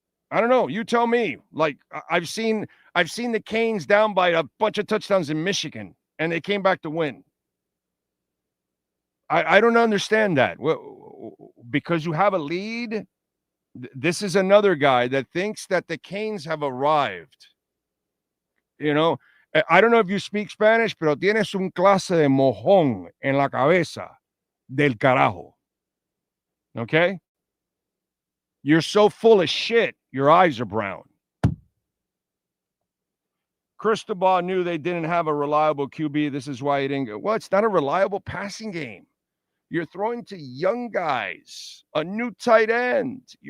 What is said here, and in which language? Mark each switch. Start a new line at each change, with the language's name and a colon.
English: I don't know. You tell me. Like, I've seen the Canes down by a bunch of touchdowns in Michigan, and they came back to win. I don't understand that. Because you have a lead, this is another guy that thinks that the Canes have arrived. You know, I don't know if you speak Spanish,
Spanish: pero tienes un clase de mojón en la cabeza del carajo.
English: Okay? You're so full of shit, your eyes are brown. Cristobal knew they didn't have a reliable QB. This is why he didn't go. Well, it's not a reliable passing game. You're throwing to young guys, a new tight end.